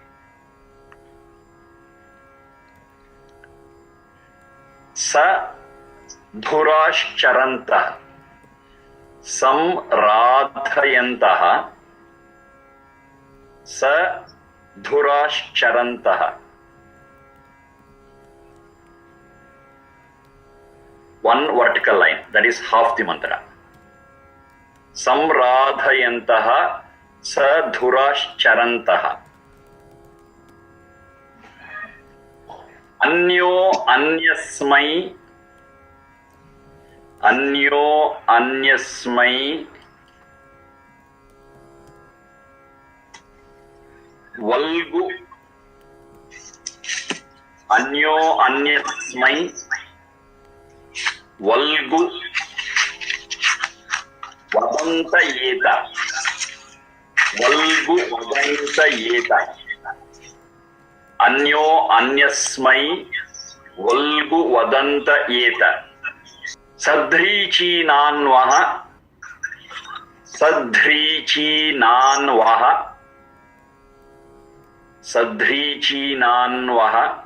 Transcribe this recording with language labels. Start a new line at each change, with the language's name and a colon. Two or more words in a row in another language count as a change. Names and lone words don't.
Sanskrit: सधुराश्चरन्तः. संराधयन्तः. सधुराश्चरन्तः.
English: One vertical line, that is half the mantra.
Sanskrit: संराधयन्तः सधुराश्चरन्तः. अन्यो अन्यस्मै. अन्यो अन्यस्मै. Valgu. अन्यो अन्यस्मै. वल्गु वदन्त एत. वल्गु वदन्त एत. अन्यो अन्यस्मै वल्गु वदन्त एत. सध्रीचीनान्वः सध्रीचीनान्वः. Sadhrichinanvaha.